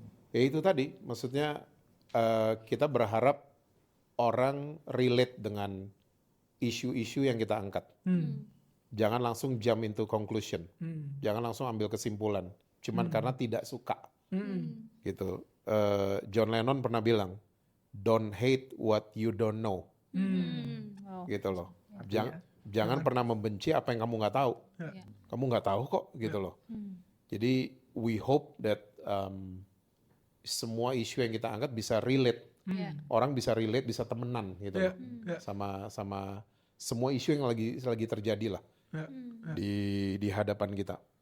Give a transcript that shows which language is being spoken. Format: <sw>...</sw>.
<id>Ya itu tadi, maksudnya kita berharap orang relate dengan isu-isu yang kita angkat. Jangan langsung</id> <en>jump into conclusion.</en> <id>Jangan langsung ambil kesimpulan. Cuman karena tidak suka. Gitu.</id> <en>John Lennon</en> <id>pernah bilang,</id> <en>don't hate what you don't know. Wow.</en> <id>Gitu loh. Jangan pernah membenci apa yang kamu nggak tahu. Kamu nggak tahu kok, gitu loh. Jadi</id> <en>we hope that</en> <id>semua isu yang kita angkat bisa relate. Orang bisa relate, bisa temenan gitu loh. Sama semua isu yang lagi terjadi lah di hadapan kita.</id>